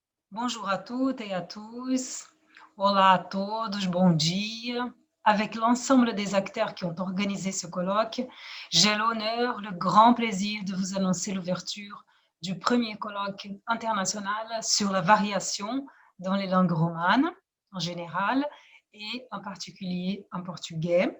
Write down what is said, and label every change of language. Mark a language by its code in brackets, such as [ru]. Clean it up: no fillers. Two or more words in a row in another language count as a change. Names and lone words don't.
[fr] Bonjour à toutes et à tous. [pt] Olá a todos, bom dia. [fr] Avec l'ensemble des acteurs qui ont organisé ce colloque, j'ai l'honneur, le grand plaisir de vous annoncer l'ouverture du premier colloque international sur la variation dans les langues romanes en général et en particulier en portugais.